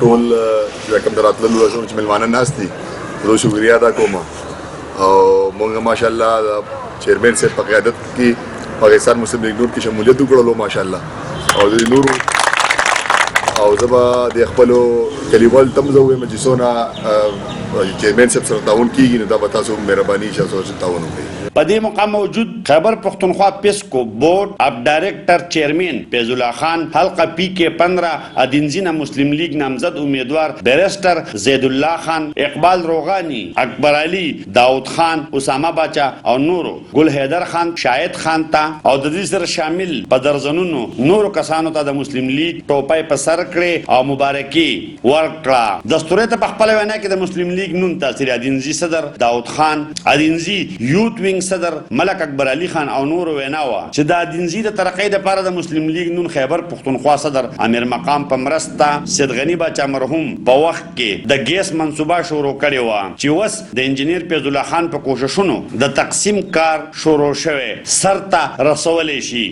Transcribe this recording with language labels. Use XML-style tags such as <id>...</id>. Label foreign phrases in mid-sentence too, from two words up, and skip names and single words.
<ps>ټول کوم دراتلو راځو چې ملمانه ناستي زه شکریا ادا کوم او موږ ماشاءالله د چیرمن صاحب په قیادت کې پاکستان مسلم لیگ نون کې شمولیت وکړلو ماشاءالله او د نورو او زه به د خپلو کلیوال تم زه وایم چې څونه چیرمن صاحب سره تعاون کېږي نو دا به تاسو مهرباني شي تاسو تعاون وکړئ. په دې مقام موجود خیبر پختونخوا پیسکو</ps> <en>board of director</en> <ps>چیئرمین فیض اللہ خان حلقہ پی کے 15 ادینزینہ مسلم لیگ نامزد امیدوار بیرسٹر زید اللہ خان اقبال روغانی اکبر علی داؤد خان اسامہ باچا او نورو ګل حیدر خان شاهد خان تا او د دې سره شامل په درځنونو نورو کسانو ته د مسلم لیگ ټوپۍ په سر کړې او مبارکي ورکړه. دستوري ته په خپل وینا کې د مسلم لیگ نون تحصیل ادینزی صدر داؤد خان ادینزی</ps> <en>youth wing</en> <ps>صدر ملک اکبر علی خان او نور ویناوه چې د دینزی د ترقۍ لپاره د مسلم لیگ نون خیبر پختونخوا صدر امیر مقام په مرسته سید غنی باچا مرحوم په وخت کې د ګیس منصوبه شروع کړې و چې وس د انجنیر فیض الله خان په کوششونو د تقسیم کار شروع شوه سرته رسولې شي.</ps>